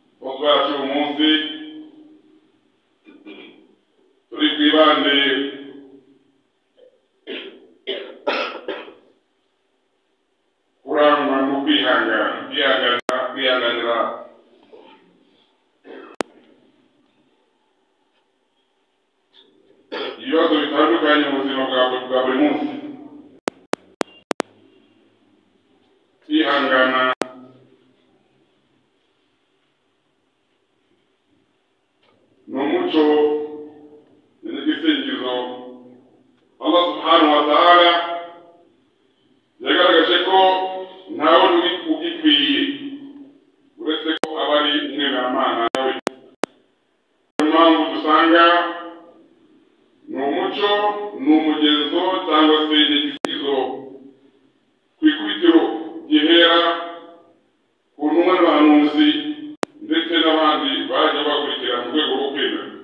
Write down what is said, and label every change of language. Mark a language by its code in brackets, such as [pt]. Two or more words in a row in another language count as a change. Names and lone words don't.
[rw] wacu umunsi turi kwibande kurangwa no kwihanganira ibibazo bitandukanye mu buzima bwa buri munsi. Kwihangana n'umuco n'igisingizo [ar] الله سبحانه وتعالى [rw] yagaragaje ko ntawe ugikwiye uretse ko abari umwemeramana nawe. Impamvu dusanga n'umuco n'umugenzo cyangwa se n'igisingizo ku ikubitiro gihera ku ntumwa n'abahanuzi ndetse n'abandi bajya bakurikira mu rwego rwo kwemera.